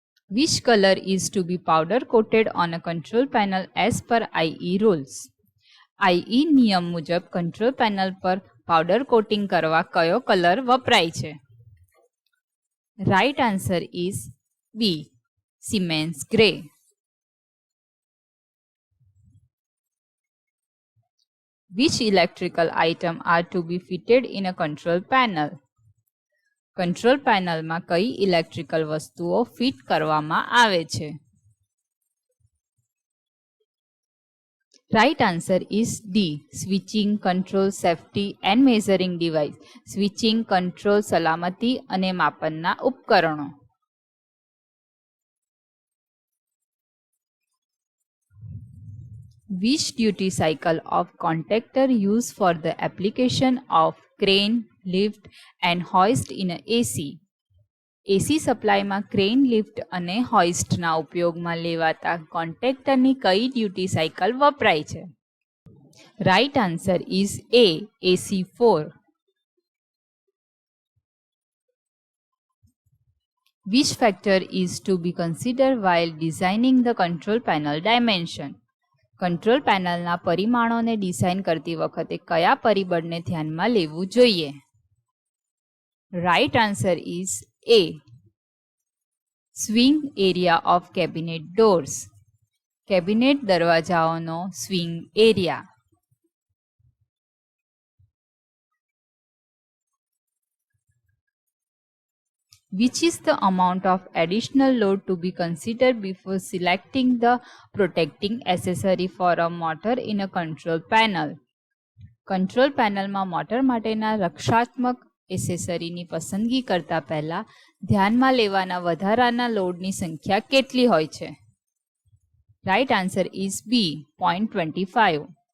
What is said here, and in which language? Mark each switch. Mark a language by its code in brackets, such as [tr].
[en] Which color is to be powder coated on a control panel as per IE rules? [gu] IE નિયમ મુજબ control panel પર powder coating કરવા કયો colour વપરાય છે? [en] Right answer is B, Siemens grey. Which electrical item are to be fitted in a control panel? [gu] Control પેનલમાં કઈ electrical વસ્તુઓ ફિટ કરવામાં આવે છે? [en] Right answer is D, switching, control, safety and measuring device. [gu] Switching, control, સલામતી અને માપનના ઉપકરણો. [en] Which duty cycle of contactor used for the application of crane, lift and hoist in a AC? [gu] AC સપ્લાયમાં crane, lift અને હોઇસ્ટના ઉપયોગમાં લેવાતા કોન્ટેક્ટરની કઈ duty cycle વપરાય છે? [en] Right answer is A, AC4. Which factor is to be considered while designing the control panel dimension? [gu] Control પેનલના પરિમાણોને design કરતી વખતે કયા પરિબળને ધ્યાનમાં લેવું જોઈએ? [en] Right answer is A, swing area of cabinet doors. [gu] Cabinet દરવાજાઓનો swing area. [en] Which is the amount of additional load to be considered before selecting the protecting accessory for a motor in a control panel? [gu] Control પેનલમાં motor માટેના રક્ષાત્મક એસેસરીની પસંદગી કરતા પહેલા ધ્યાનમાં લેવાના વધારાના લોડની સંખ્યા કેટલી હોય છે? [en] Right answer is B, 0.25.